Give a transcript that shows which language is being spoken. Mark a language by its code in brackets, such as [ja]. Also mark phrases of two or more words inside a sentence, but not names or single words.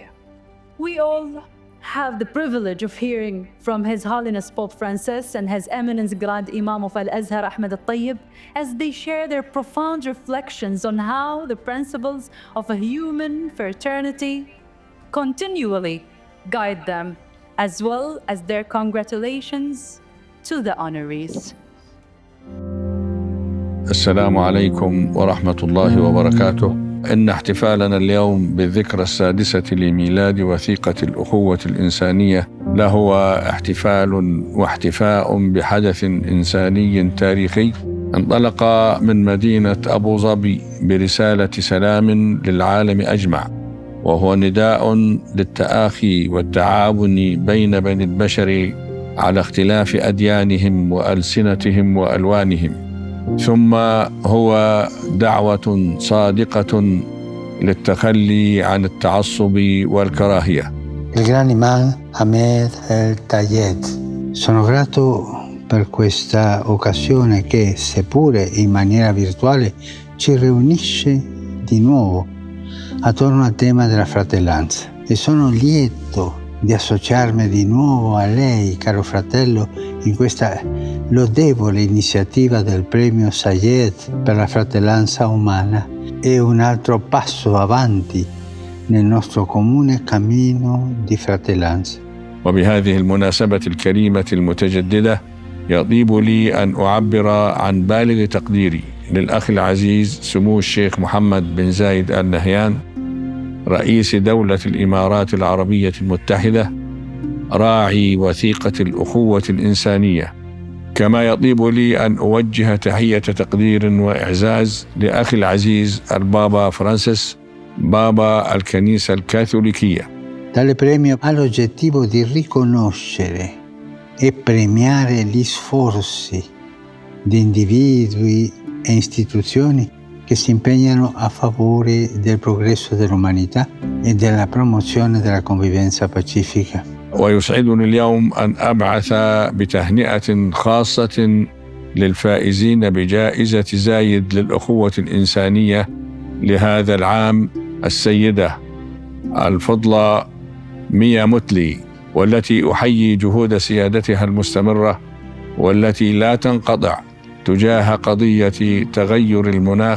[en] We all have the privilege of hearing from His Holiness Pope Francis and His Eminence Grand Imam of Al-Azhar, Ahmed Al-Tayyib, as they share their profound reflections on how the principles of a human fraternity continually guide them, as well as their congratulations to the honorees. [ar] السلام عليكم ورحمة الله وبركاته. إن احتفالنا اليوم بالذكرى السادسة لميلاد وثيقة الأخوة الإنسانية لهو احتفال واحتفاء بحدث إنساني تاريخي انطلق من مدينة أبو ظبي برسالة سلام للعالم أجمع، وهو نداء للتآخي والتعاون بين بني البشر على اختلاف أديانهم وألسنتهم وألوانهم، ثم هو دعوة صادقة للتخلي عن التعصب والكراهية. [it] Il grande Heman Bekele. Sono grato per questa occasione che, seppure in maniera virtuale, ci riunisce di nuovo attorno al tema della fratellanza. E sono lieto di associarmi di nuovo a lei, caro fratello, in questa lodevole iniziativa del Premio Zayed per la fratellanza umana. È un altro passo avanti nel nostro comune cammino di fratellanza. [ar] وبهذه المناسبة الكريمة المتجددة يطيب لي أن أعبر عن بالغ تقديري للأخ العزيز سمو الشيخ محمد بن زايد آل نهيان رئيس دولة الإمارات العربية المتحدة راعي وثيقة الأخوة الإنسانية. كما يطيب لي أن أوجه تحية تقدير وإعزاز لأخي العزيز البابا فرانسيس بابا الكنيسة الكاثوليكية. [it] Tale premio ha l'obiettivo di riconoscere e premiare gli sforzi di individui e istituzioni che si impegnano a favore del progresso dell'umanità e della promozione della convivenza pacifica. [ar] ويسعدني اليوم أن أبعث بتهنئة خاصة للفائزين بجائزة زايد للأخوة الإنسانية لهذا العام السيدة الفضلى ميا موتلي، والتي أحيي جهود سيادتها المستمرة والتي لا تنقطع تجاه قضية تغير المناخ.